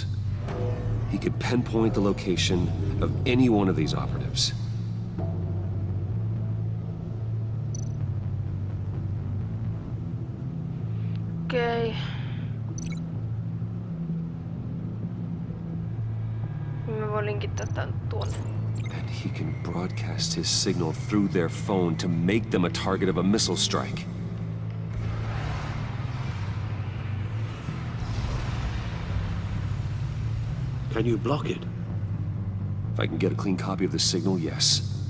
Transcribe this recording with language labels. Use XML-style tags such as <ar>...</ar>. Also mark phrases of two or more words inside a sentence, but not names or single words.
<en>He could pinpoint the location of any one of these operatives.</en> <fi>Okei. Mä voin linkittää tän tuonne.</fi> <en>And he can broadcast his signal through their phone to make them a target of a missile strike. Can you block it? If I can get a clean copy of the signal, yes.</en>